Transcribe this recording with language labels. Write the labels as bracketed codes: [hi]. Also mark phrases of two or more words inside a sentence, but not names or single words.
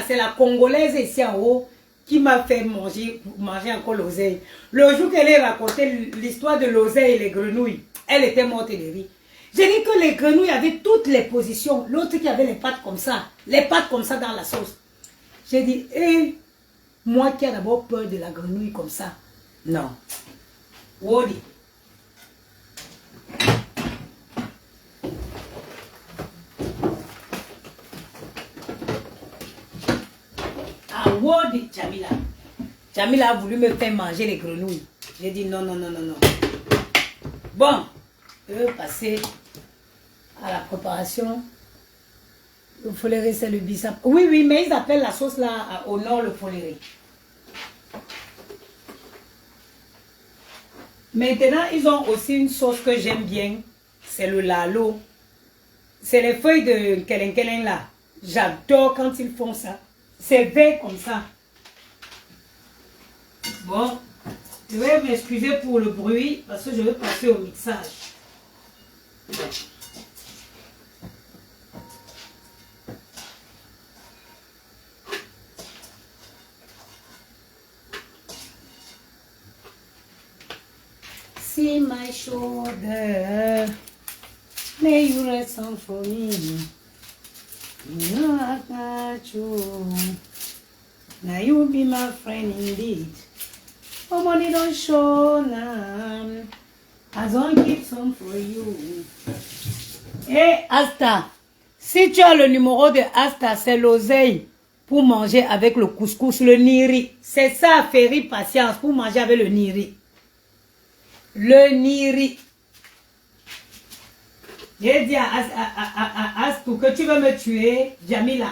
[fr] C'est la Congolaise ici en haut qui m'a fait manger encore l'oseille. Le jour qu'elle a raconté l'histoire de l'oseille et les grenouilles, elle était morte de rire. J'ai dit que les grenouilles avaient toutes les positions. L'autre qui avait les pattes comme ça dans la sauce. J'ai dit, moi qui ai d'abord peur de la grenouille comme ça. Non. Wodi. Ah, Wodi, Jamila. Jamila a voulu me faire manger les grenouilles. J'ai dit non. Bon, je vais passer à la préparation. Le foléré, c'est le bissap. Oui, mais ils appellent la sauce là au nord le foléré. Maintenant, ils ont aussi une sauce que j'aime bien. C'est le lalo. C'est les feuilles de kelen là. J'adore quand ils font ça. C'est vert comme ça. Bon, je vais m'excuser pour le bruit parce que je vais passer au mixage. [en] See my shoulder, may you rest on for me. You know I got you. Now you be my friend indeed. Oh, money don't show now. I don't keep some for you. [fr] Hey, Asta, si tu as le numéro de Asta, c'est l'oseille pour manger avec le couscous, le niri. C'est ça, Ferry Patience, pour manger avec le niri. Le niri. J'ai dit à Astou que tu veux me tuer, Jamila.